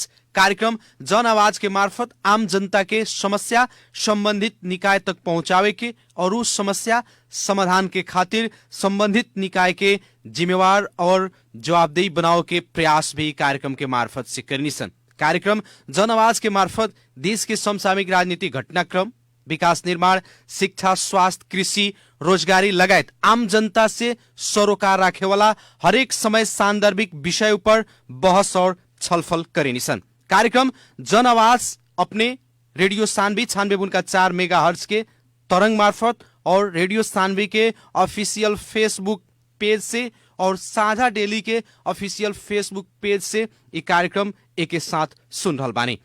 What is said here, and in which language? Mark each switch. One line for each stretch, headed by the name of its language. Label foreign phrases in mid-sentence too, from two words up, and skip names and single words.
Bhojpuri: कार्यक्रम जन आवाज के मार्फत आम जनता के समस्या संबंधित निकाय तक पहुंचावे के और उस समस्या समाधान के खातिर संबंधित निकाय के जिम्मेवार और जवाबदेही बनाओ के प्रयास भी कार्यक्रम के मार्फत से करनी सन। कार्यक्रम जन आवाज के मार्फत देश के समसामयिक राजनीतिक घटनाक्रम, विकास निर्माण, शिक्षा, स्वास्थ्य, कृषि, रोजगारी लगायत आम जनता से सरोकार राखेवाला हरेक समय सान्दर्भिक विषय पर बहस और छलफल करेनी सन। कार्यक्रम जन आवाज अपने रेडियो सान्वी 96.4 मेगाहर्ट्ज के तरंग मार्फत और रेडियो सान्वी के
English: official Facebook page
Bhojpuri: से और साझा डेली के
English: official Facebook page
Bhojpuri: से ये कार्यक्रम एक साथ सुन रहल बानी।